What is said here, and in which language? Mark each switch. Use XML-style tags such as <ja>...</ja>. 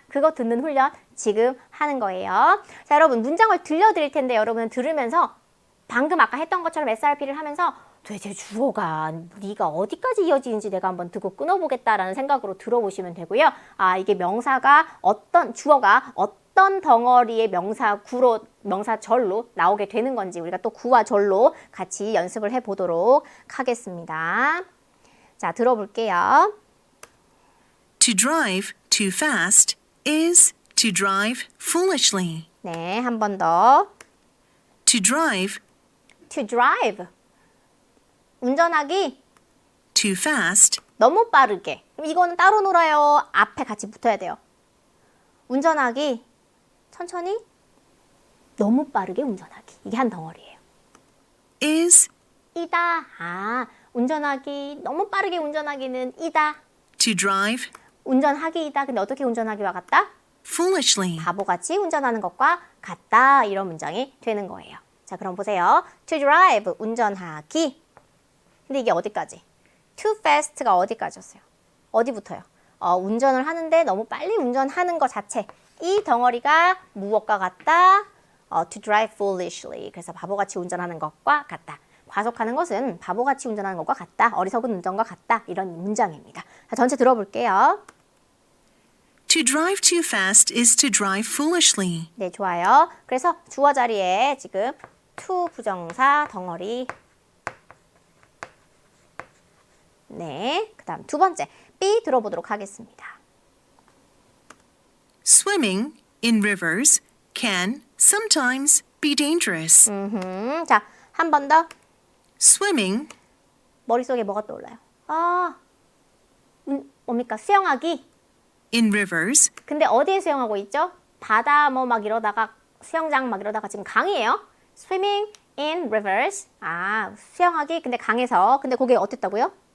<ko>그거 듣는 훈련 지금 하는 거예요. 자, 여러분 문장을 들려드릴 텐데 여러분은 들으면서 방금 아까 했던 것처럼 SRP를 하면서 도대체 주어가 네가 어디까지 이어지는지 내가 한번 듣고 끊어보겠다라는 생각으로 들어보시면 되고요. 이게 명사가 주어가 어떤 덩어리의 명사구로, 명사절로 나오게 되는 건지 우리가 또 구와 절로 같이 연습을 해보도록 하겠습니다. 자, 들어볼게요.</ko> <en>To drive too fast is to drive foolishly.</en> <ko>네, 한 번 더.</ko> <en>To drive To drive.</en> <ko>운전하기</ko> <en>too fast</en> <ko>너무 빠르게. 그럼 이거는 따로 놀아요. 앞에 같이 붙어야 돼요. 운전하기 천천히 너무 빠르게 운전하기. 이게 한 덩어리예요.</ko> <en>is</en> <ko>이다. 운전하기 너무 빠르게 운전하기는 이다.</ko> <en>to drive</en> <ko>운전하기이다. 근데 어떻게 운전하기와 같다?</ko> <en>foolishly.</en> <ko>바보같이 운전하는 것과 같다. 이런 문장이 되는 거예요. 자, 그럼 보세요.</ko> <en>To drive,</en> <ko>운전하기. 근데 이게 어디까지?</ko> <en>Too fast</en> <ko>가 어디까지였어요? 어디부터요? 운전을 하는데 너무 빨리 운전하는 것 자체. 이 덩어리가 무엇과 같다?</ko> <en>To drive foolishly.</en> <ko>그래서 바보같이 운전하는 것과 같다. 과속하는 것은 바보같이 운전하는 것과 같다. 어리석은 운전과 같다. 이런 문장입니다. 자, 전체 들어볼게요.</ko> <en>To drive too fast is to drive foolishly.</en> <ko>네, 좋아요. 그래서 주어 자리에 지금 to 부정사 덩어리. 네, 그 다음 두 번째 B 들어보도록 하겠습니다.</ko> <en>Swimming in rivers can sometimes be dangerous.</en> <ko>자, 한 번 더.</ko> <en>Swimming</en> <ko>머릿속에 뭐가 떠올라요? 뭡니까? 수영하기.</ko> <en>in rivers</en> <ko>근데 어디에 수영하고 있죠? 바다 뭐 막 이러다가 수영장 막 이러다가 지금 강이에요.</ko> <en>Swimming in rivers.</en> <ko>수영하기. 근데 강에서. 근데 그게 어땠다고요?</ko>